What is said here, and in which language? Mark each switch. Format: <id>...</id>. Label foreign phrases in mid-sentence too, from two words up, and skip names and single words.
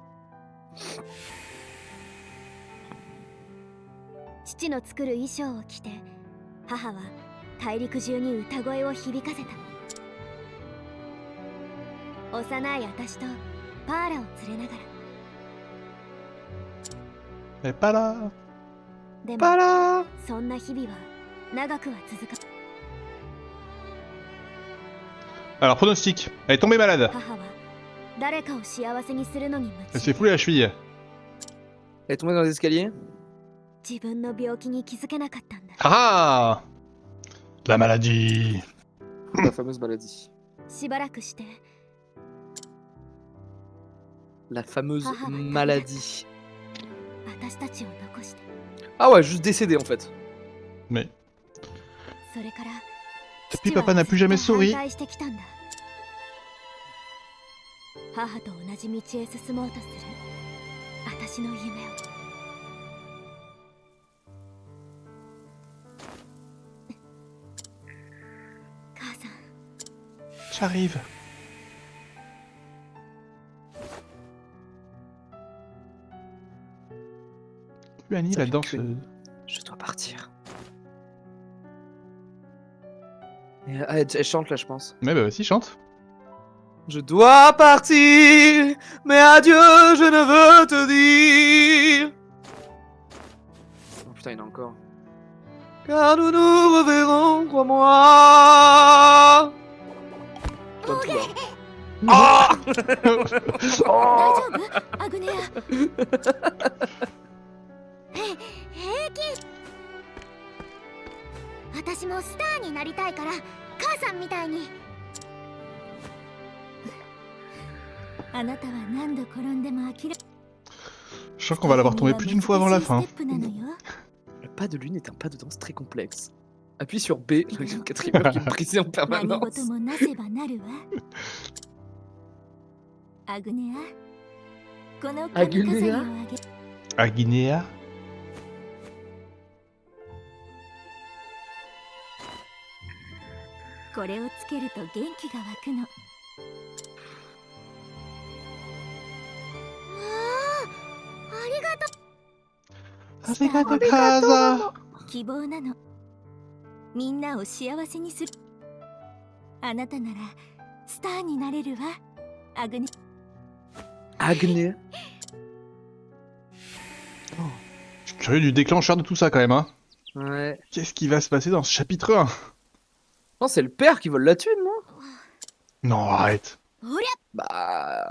<ja>父の作る衣装を着て母は大陸中に歌声を響かせた。幼い私とパーラを連れながら。</ja> <fr>Elle est pas là.</fr> <ja>でも</ja> <fr>Pas là.</fr> <ja>そんな日々は長くは続か。</ja> <fr>Alors, pronostic. Elle est tombée malade.</fr> <ja>母は誰かを幸せにするのに</ja> <fr>Elle</fr> <ja>夢</ja> <fr>s'est</fr> <ja>中</ja> <fr>foulée la cheville. Elle est tombée dans les escaliers.</fr> <ja>自分の病気に気づけなかったんだ。</ja> <fr>Ah ah. La maladie. La fameuse maladie.</fr> <ja>しばらくして</ja> <fr>La fameuse Ah, ah, maladie.</fr> <ja>私たちを残して。</ja> <fr>Ah ouais, juste décédé en fait. Mais</fr> <ja>それから</ja> <fr>depuis, papa n'a plus jamais</fr> <ja>父は</ja> <fr>souri.</fr> <ja>反対してきたんだ。母と同じ道へ進もうとする私の夢を。母さん、</ja> <fr>J'arrive. Annie, Ça la fait danse. que- Je dois partir. Et, elle chante là, je pense. Ouais, bah vas-y, chante. Je dois partir, mais adieu, je ne veux te dire. Oh putain, il y en a encore. Car nous nous reverrons, crois-moi. Je donne tout, hein. Ah</fr> <ja>大丈夫アグネア。平気。私もスターになりたいから母さんみたいに。あなたは何度転んでも諦め。</ja> <fr>Je sens qu'on va l'avoir tombé plus d'une fois avant la fin. Le pas de lune est un pas de danse très complexe. Appuie sur B, le quatrième œuf qui me brisait en</fr> <ja>何</ja> <fr>permanence.</fr> <ja>事もなせばなるわ。アグネア、この髪飾りをあげ。</ja> <fr>À Guinea.</fr> <ja>これをつけると元気が湧くの。ありがとう。ありがとう 母さん. 希望なの。みんなを幸せにする。あなたならスターになれるわ。アグネ。</ja> <fr>Agne. Je suis curieux du déclencheur de tout ça quand même, hein. Ouais. Qu'est-ce qui va se passer dans ce chapitre 1? Non, c'est le père qui vole la thune, non? Non, arrête.</fr> <ja>おりゃ。</ja> <fr>Bah.</fr>